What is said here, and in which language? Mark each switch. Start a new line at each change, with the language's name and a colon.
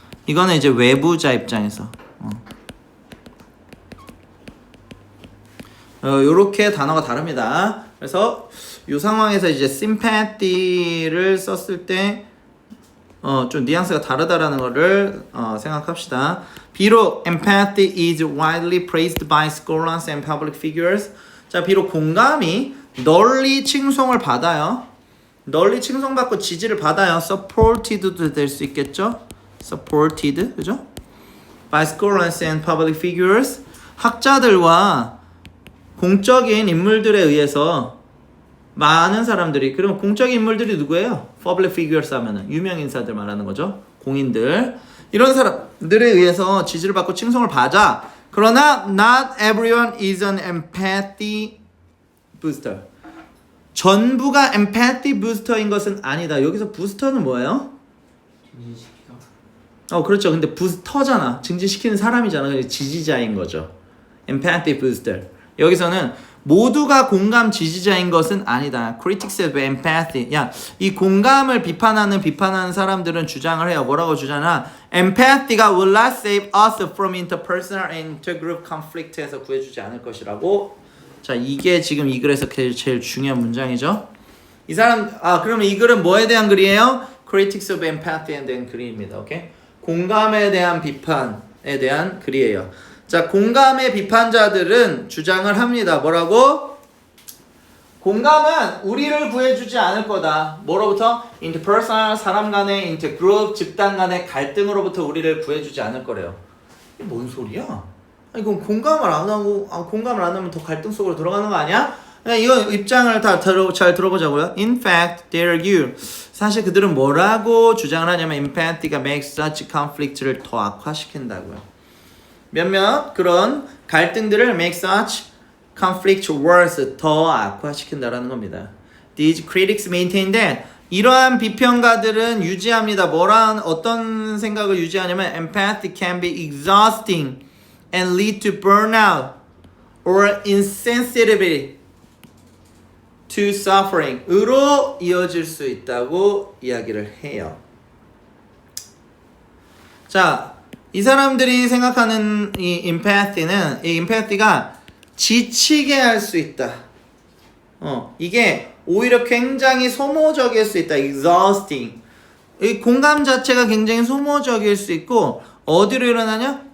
Korean: 이거는 이제 외부자 입장에서. 요렇게 단어가 다릅니다. 그래서 이 상황에서 이제 sympathy를 썼을 때 좀 뉘앙스가 다르다라는 거를 생각합시다.
English: 비록 empathy is widely praised by scholars and public figures.
Korean: 자, 비록 공감이 널리 칭송을 받아요. 널리 칭송받고 지지를 받아요. supported도 될 수 있겠죠? supported, 그죠?
English: by scholars and public figures.
Korean: 학자들과 공적인 인물들에 의해서 많은 사람들이, 그럼 공적인 인물들이 누구예요? public figures 하면은 유명 인사들 말하는 거죠. 공인들. 이런 사람들에 의해서 지지를 받고 칭송을 받아.
English: 그러나 not everyone is an empathy booster.
Korean: 전부가 empathy booster인 것은 아니다. 여기서 부스터는 뭐예요? 증진시키다. 그렇죠. 근데 부스터잖아. 증진시키는 사람이잖아. 지지자인 거죠. empathy booster. 여기서는 모두가 공감 지지자인 것은 아니다.
English: Critics of empathy.
Korean: 야, 이 공감을 비판하는 사람들은 주장을 해요. 뭐라고 주장하나?
English: Empathy가 will not save us from interpersonal and intergroup conflict에서 구해주지 않을 것이라고.
Korean: 자, 이게 지금 이 글에서 제일 중요한 문장이죠. 이 사람, 그러면 이 글은 뭐에 대한 글이에요? Critics of empathy에 대한 글입니다. 오케이? 공감에 대한 비판에 대한 글이에요. 자, 공감의 비판자들은 주장을 합니다. 뭐라고? 공감은 우리를 구해주지 않을 거다. 뭐로부터? interpersonal, 사람 간의, intergroup, 집단 간의 갈등으로부터 우리를 구해주지 않을 거래요. 이게 뭔 소리야? 아니, 그럼 공감을 안 하면 더 갈등 속으로 들어가는 거 아니야? 이거 입장을 다 잘 들어보자고요. In fact, they argue. 사실 그들은 뭐라고 주장을 하냐면 empathy가 makes such conflict 를 더 악화시킨다고요. 몇몇 그런 갈등들을 make such conflict worse, 더 악화시킨다라는 겁니다.
English: These critics maintain that 이러한 비평가들은 유지합니다. 어떤 생각을 유지하냐면 empathy can be exhausting and lead to burnout or insensitivity to suffering 으로 이어질 수 있다고 이야기를 해요.
Korean: 자, 이 사람들이 생각하는 이 empathy가 지치게 할 수 있다. 이게 오히려 굉장히 소모적일 수 있다.
English: exhausting.
Korean: 이 공감 자체가 굉장히 소모적일 수 있고 어디로 일어나냐?